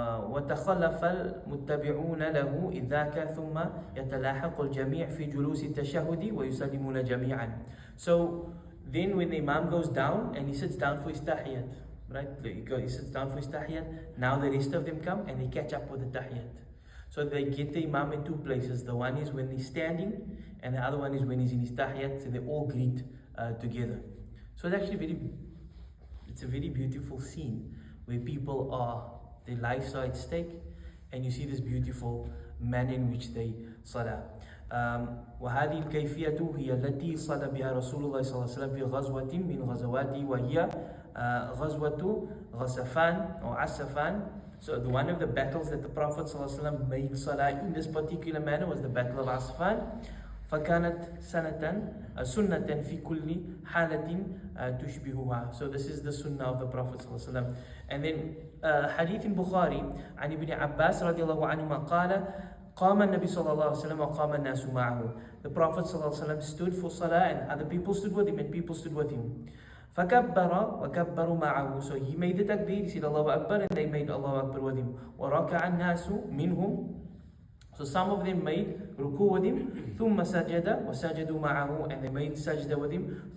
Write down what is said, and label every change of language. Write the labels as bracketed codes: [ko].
[ar] وتخلف المتبعون له إذ ذاك ثم يتلاحق الجميع في جلوس التشهد ويسلمون جميعا. [en] So then when the Imam goes down and he sits down for his tahiyyat, right? He sits down for his tahiyyat. Now the rest of them come and they catch up with the tahiyyat. So they get the Imam in two places. The one is when he's standing, and the other one is when he's in his tahiyyat. So they all greet together. So it's actually it's a very beautiful scene where people their lives are at stake, and you see this beautiful manner in which they salah. [ar] وهذه الكيفية هي التي صلى بها رسول الله صلى الله عليه وسلم في غزوة من غزواته وهي غزوة غسفان or عسفان. [en] So one of the battles that the Prophet صلى الله عليه وسلم made salah in this particular manner was the battle of Asfan. [ar] فكانت سنة في كل حالة تشبهها. [en] So this is the sunnah of the Prophet صلى الله عليه وسلم. And then [ar] حديث البخاري عن ابن عباس رضي الله عنهما قال قام النبي صلى الله عليه وسلم وقام الناس معه. [en] The Prophet صلى الله عليه وسلم stood for salah and other people stood with him and people stood with him. [ar] فكبر وكبروا معه. [en] So he made the takbir, he said Allahu Akbar, and they made Allahu Akbar with him. [ar] وركع الناس منهم. [en] So some of them made ruku with him. [ar] ثم سجد وسجدوا معه, [en] and they made sajda with him.